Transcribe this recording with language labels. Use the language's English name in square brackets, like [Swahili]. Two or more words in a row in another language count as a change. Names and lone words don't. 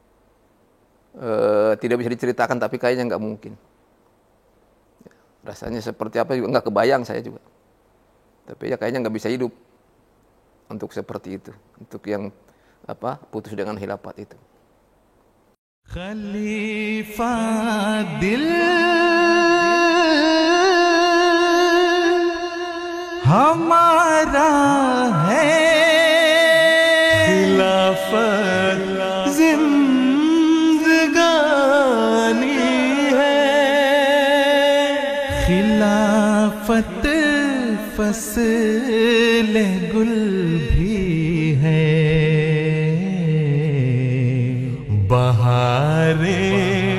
[Indonesian] Tidak bisa diceritakan tapi kayaknya nggak mungkin. Ya. Rasanya seperti apa juga nggak kebayang saya juga. Tapi ya kayaknya nggak bisa hidup untuk seperti itu. Untuk yang putus dengan khilafat itu. [Urdu] خلیفہ دل ہمارا ہے, خلافت زندگانی ہے، خلافت فصل گل بھی ہے، بہارے